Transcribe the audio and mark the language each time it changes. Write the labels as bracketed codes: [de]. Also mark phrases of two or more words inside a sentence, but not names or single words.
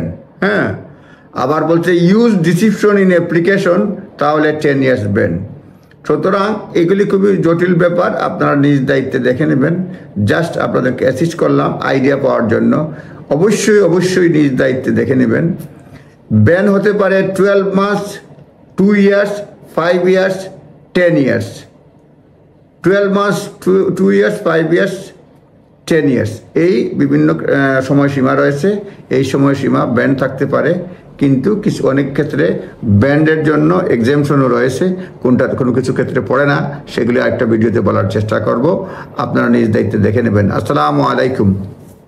[bn] হ্যাঁ, আবার বলছে [en] use deception in application, [bn] তাহলে [en] 10 years [bn] ব্যান। সুতরাং এগুলি খুবই জটিল ব্যাপার, আপনারা নিজ দায়িত্বে দেখে নেবেন। জাস্ট আপনাদেরকে অ্যাসিস্ট করলাম আইডিয়া পাওয়ার জন্য। অবশ্যই নিজ দায়িত্বে দেখে নেবেন। ব্যান হতে পারে 12 মাস, [en] 2 years, 5 years, 10 years। 12 মাস, 2 years, 5 years, 10 years, [bn] এই বিভিন্ন সময়সীমা রয়েছে। এই সময়সীমা ব্যান থাকতে পারে, কিন্তু অনেক ক্ষেত্রে ব্যান্ডের জন্য এক্সেমশনও রয়েছে, কোনটা কোনো কিছু ক্ষেত্রে পড়ে না, সেগুলি একটা ভিডিওতে বলার চেষ্টা করব। আপনারা নিজ দায়িত্বে দেখে নেবেন। [ar] السلام عليكم.